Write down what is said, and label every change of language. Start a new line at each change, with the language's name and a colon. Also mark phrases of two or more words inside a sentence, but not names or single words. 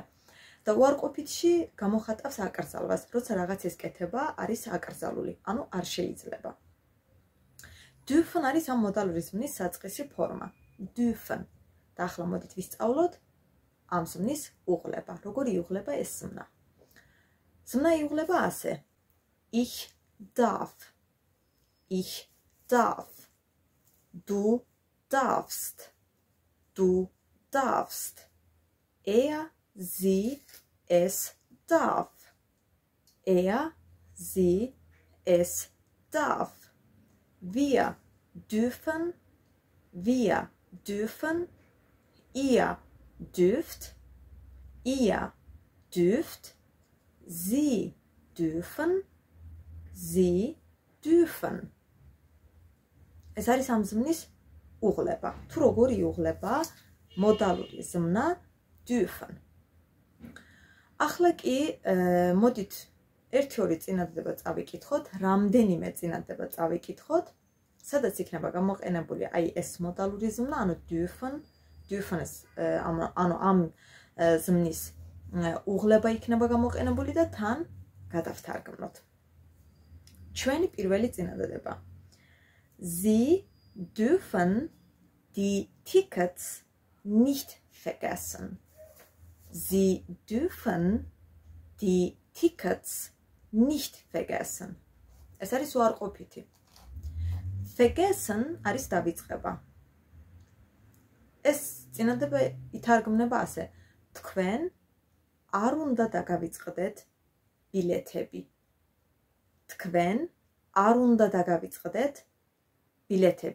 Georgian: და უარყოფითში გამოხატავს აკრძალვას, როცა რაღაც ეს კეთება არის აკრძალული, ანუ არ შეიძლება. dürfen არის ამ მოდალური ზმნის საწყისი ფორმა. dürfen. და ახლა მოდით ვისწავლოთ ამ ზმნის უღლება. როგორი იუღლება ეს ზმნა? ზმნა იუღლება ასე.
German: Ich darf. Ich darf. Du darfst. Du darfst. Er, sie, es darf. Er, sie, es darf. Wir dürfen. Wir dürfen. Ihr dürft. Ihr dürft. Sie dürfen. Sie dürfen.
Georgian: ეს არის ამ ზმნის უღლება. თუ როგორი იუღლება მოდალური ზმნა dürfen. ახლა კი მოდით 1-2 წინადადება წავიკითხოთ, რამდენიმე წინადადება წავიკითხოთ, სადაც იქნება გამოყენებული აი ეს მოდალური ზმნა, ანუ dürfen, ანუ ამ ზმნის უღლება იქნება გამოყენებული და თან გადავთარგმნოთ. ჩვენი პირველი წინადადება.
German: Sie dürfen die Tickets nicht vergessen. Sie dürfen die Tickets nicht vergessen.
Georgian: Es არის უარყოფითი. Vergessen არის დავიწყება. ეს წინადადება ითარგმნება ასე. თქვენ არ უნდა დაგავიწყდეთ ბილეთები. თქვენ არ უნდა დაგავიწყდეთ ბილეთები.